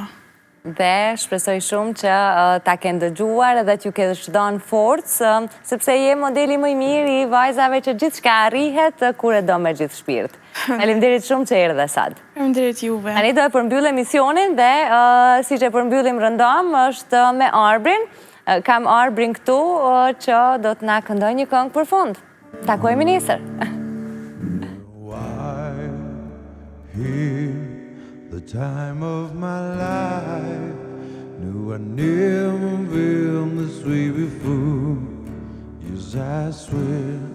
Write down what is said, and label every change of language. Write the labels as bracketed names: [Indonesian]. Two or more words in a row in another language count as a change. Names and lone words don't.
[Albanian] Dhe shpresoj shumë që ta ke ndëgjuar edhe t'ju ke dhënë forcë, sepse je modeli më i mirë i vajzave që gjithçka arrihet kur e do me gjithë shpirt. Faleminderit shumë që erdhe sot. Faleminderit juve. Tani do e përmbyll emisionin dhe siç e përmbyllim rëndom është me Arbrin. Kam Arbrin këtu që do të na këndoj një këngë për fund. Takojmë nesër. [English] The time of my life, knew I never been this way before. Yes, I swear.